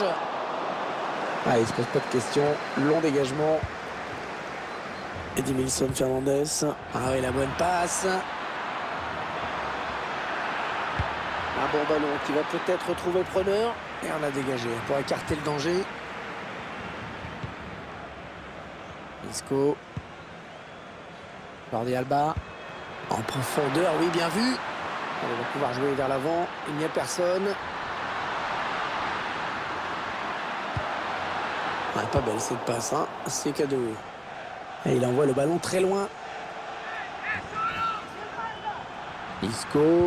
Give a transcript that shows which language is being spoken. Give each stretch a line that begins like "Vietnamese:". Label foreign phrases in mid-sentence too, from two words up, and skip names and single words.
French: Ah, il se pose pas de questions, long dégagement. Edmilson Fernandez. Ah oui, la bonne passe. Un bon ballon qui va peut-être trouver preneur. Et on a dégagé pour écarter le danger. Isco. Jordi Alba. En profondeur, oui, bien vu. On va pouvoir jouer vers l'avant. Il n'y a personne. Ah, pas belle cette passe, hein. C'est cadeau. Et il envoie le ballon très loin. Isco.